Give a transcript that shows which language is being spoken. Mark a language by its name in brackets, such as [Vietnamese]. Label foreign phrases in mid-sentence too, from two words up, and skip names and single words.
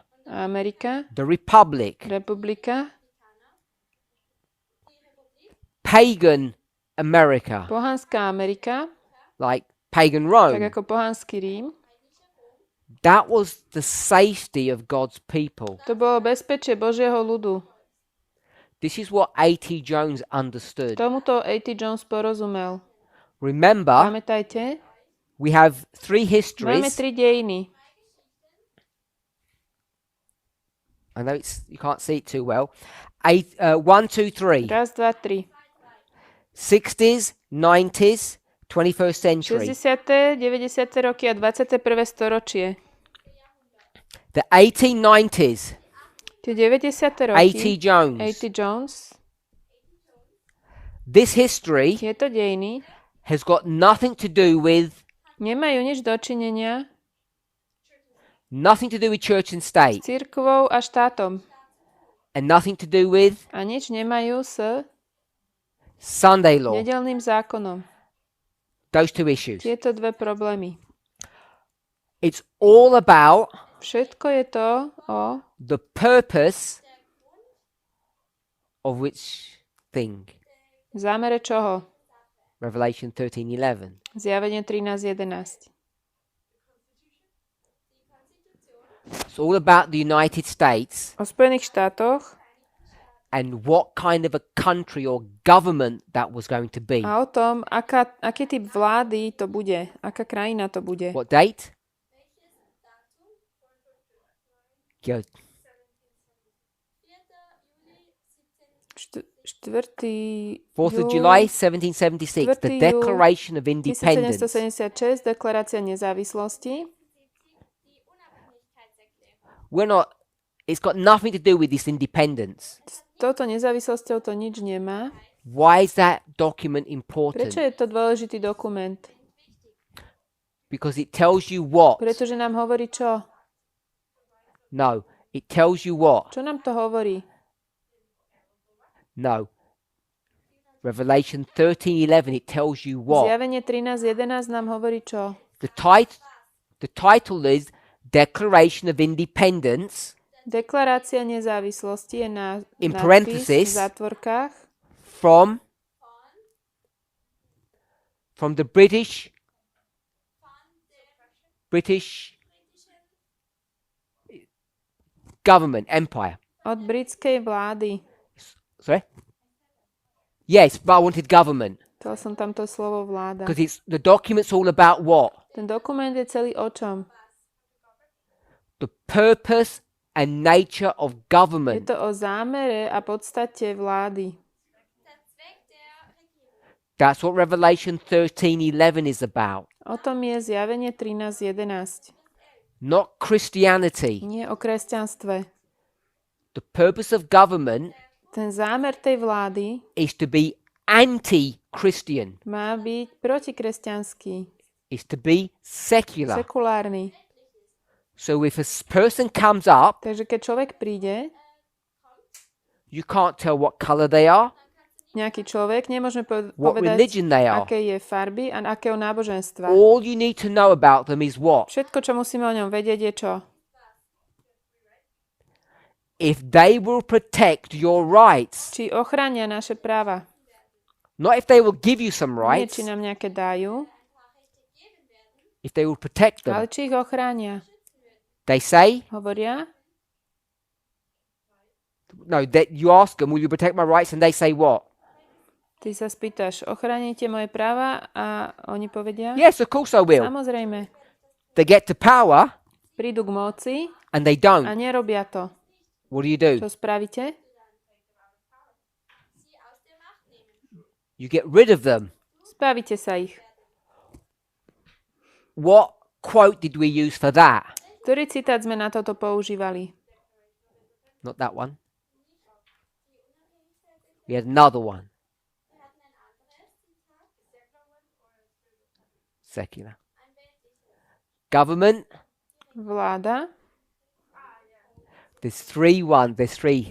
[Slovak] a Amerika, [English] the republic, [Slovak] republika, [English] pagan America, [Slovak] pohanská Amerika, [English] like pagan [Slovak] tak [English] Rome, [Slovak] ako pohanský Rím, [English] that was the safety of God's people. [Slovak] to bolo bezpečie Božieho ľudu. [English] This is what A.T. Jones understood. [Slovak] Tomuto A.T. Jones porozumel. [English] Remember, [Slovak] Pamätajte, [English] we have three [Slovak] máme [English] histories. [Slovak] 3 dejiny. [English] I know you can't see it too well. 1, 2, 3. [Slovak] Raz, dva, tri. [English] 60s, 90s, 21st century. [Slovak] 60., 90. roky a 21. storočie. [English] The 1890s, [Slovak] Tie 90. roky. [English] A.T. Jones. [Slovak] A.T. Jones. [English] This history [Slovak] Tieto dejiny [English] has got nothing to do with [Slovak] nemajú nič dočinenia [English] church and state, [Slovak] s cirkvou a štátom. [English] and nothing to do with [Slovak] A nič nemajú s [English] Sunday law. [Slovak] nedeľným zákonom. [English] Those two issues. [Slovak] Tieto dve problémy. [English] It's all about [Slovak] Všetko je to o [English] the purpose of which thing. [Slovak] zámere čoho? [English] Revelation 13:11. [Slovak] Zjavenie 13.11. [English] It's all about the United States [Slovak] O Spojených štátoch [English] and what kind of a country or government that was going to be. [Slovak] a o tom, aký typ vlády to bude, aká krajina to bude. [English] What date? Good. 4th of July 1776, the Declaration of Independence. [Slovak] 1776, deklarácia nezávislosti. [English] It's got nothing to do with this independence. [Slovak] S touto nezávislosťou to nič nemá. [English] Why is that document important? [Slovak] Prečo je to dôležitý dokument? [English] Because it tells you what? [Slovak] Pretože nám hovorí čo? [English] No, it tells you what? [Slovak] Čo nám to hovorí? [English] No. Revelation 13:11, it tells you what? [Slovak] Zjavenie 13:11 nám hovorí čo? [English] The title is Declaration of Independence. [Slovak] Deklarácia nezávislosti je na [English] In [Slovak] nápis [English] parenthesis, [Slovak] v zátvorkách [English] from the British government empire. [Slovak] od britskej vlády. [English] Sorry? Yes, but I wanted government. [Slovak] Chcel som tam to slovo vláda. [English] Because the document's all about what? [Slovak] Ten dokument je celý o čom? [English] The purpose and nature of [Slovak] Je [English] government. [Slovak] to o zámere a podstate vlády. [English] That's what Revelation 13:11 is about. [Slovak] O tom je zjavenie 13:11. [English] Not Christianity. [Slovak] Nie o kresťanstve. [English] The purpose of government [Slovak] Ten zámer tej vlády [English] is to be anti-Christian. [Slovak] má byť protikresťanský, [English] Is to be secular. [Slovak] sekulárny. [English] So if a person comes up, [Slovak] Takže keď človek príde, [English] you can't tell what color they are, [Slovak] nejaký človek, nemôžeme [English] what [Slovak] povedať, [English] religion they are. [Slovak] aké je farby a akého náboženstva. [English] All you need to know about them is what? [Slovak] Všetko, čo musíme o ňom vedieť, je čo? [English] If they will protect your rights. [Slovak] Či ochránia naše práva. [English] Not if they will give you some [Slovak] Nie, [English] rights. [Slovak] či nám nejaké dajú, [English] If they will protect [Slovak] ale [English] them. [Slovak] či ich ochránia. [English] They say, [Slovak] Hovoria, [English] no, that you ask them, will you protect my rights? And they say what? [Slovak] ty sa spýtaš, ochránite moje práva? A oni povedia, [English] Yes, of course I will. [Slovak] samozrejme. [English] They get to power [Slovak] Prídu k moci [English] and they [Slovak] a [English] don't. [Slovak] nerobia to. [English] What do? [Slovak] Čo spravíte? [English] You get rid of them. [Slovak] Zbavíte sa ich. [English] What quote did we use for that? [Slovak] Ktorý citát sme na toto používali? [English] Not that one. We had another one. Secular. Government. [Slovak] Vláda. [English] There's three.